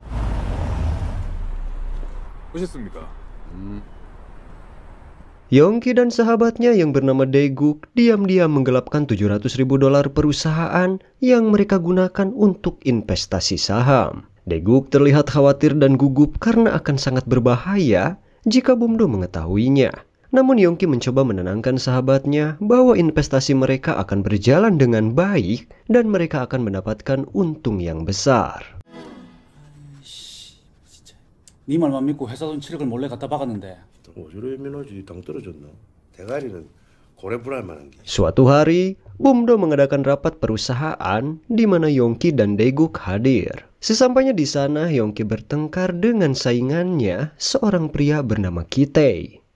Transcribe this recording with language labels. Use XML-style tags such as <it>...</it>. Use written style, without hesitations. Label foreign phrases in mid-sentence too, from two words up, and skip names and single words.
<id>Yongki dan sahabatnya yang bernama Daeguk diam-diam menggelapkan $700.000 perusahaan yang mereka gunakan untuk investasi saham. Daeguk terlihat khawatir dan gugup karena akan sangat berbahaya jika Bumdo mengetahuinya. Namun Yongki mencoba menenangkan sahabatnya bahwa investasi mereka akan berjalan dengan baik dan mereka akan mendapatkan untung yang besar.</id> <ko>네 말만 믿고 회사 돈 7억을 몰래 갖다 박았는데.</ko> <id>Suatu hari, Bumdo mengadakan rapat perusahaan di mana Yongki dan Daeguk hadir. Sesampainya di sana, Yongki bertengkar dengan saingannya, seorang pria bernama Kitei.</id>